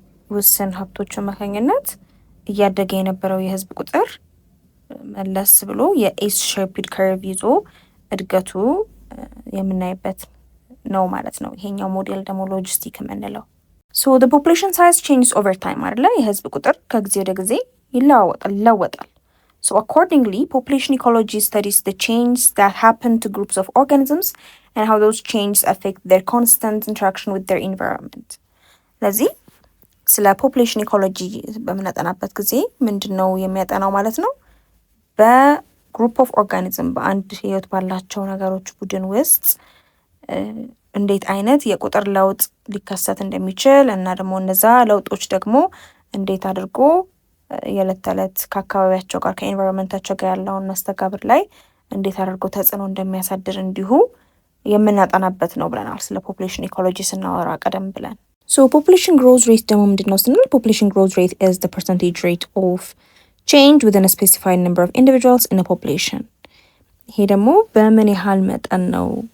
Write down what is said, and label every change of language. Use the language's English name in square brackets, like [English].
[Amharic] ውስን ሀብቶች አማካኝነት እያደገ የነበረው የህዝብ ቁጥር መለስ ብሎ የኤስ ሼፕድ ከርቭ ይዞ እድገቱ የምናይበት ነው ማለት ነው። ይሄኛው ሞዴል ደግሞ ሎጂስቲክ የምንለው [English] so the population size changes over time [Amharic] አይደለ? የህዝብ ቁጥር ከጊዜ ወደ ጊዜ ይለወጣል። [English] so accordingly population ecology studies the changes that happen to groups of organisms and how those changes affect their constant interaction with their environment። [Amharic] ስለዚህ ስለ ፖፑሌሽን ኢኮሎጂ በምናጠናበት ጊዜ ምንድነው የሚያጠናው ማለት ነው? በግሩፕ ኦፍ ኦርጋኒዝም በአንድ ህይወት ባላቸው ነገሮች ቡድን ውስጥ እንዴት አይነት የቁጥር ለውጥ ሊከሰት እንደሚችል እና ደግሞ እነዛ ለውጦች ደግሞ እንዴት አድርጎ የዕለት ተዕለት ከአካባቢያቸው ጋር ከኤንቫይሮንመንታቸው ጋር ያለውን መስተጋብር ላይ እንዴት አድርጎ ተጽዕኖ እንደሚያሳድር እንዲሁ የምናጠናበት ነው ብለናል ስለ ፖፑሌሽን ኢኮሎጂ ስናወራ ቀደም ብለን። [English] So population growth rate [Amharic] ደግሞ ምንድነው ስንል [English] population growth rate is the percentage rate of change within a specified number of individuals in a population። [Amharic] ይሄ ደግሞ በምን ያህል መጠን ነው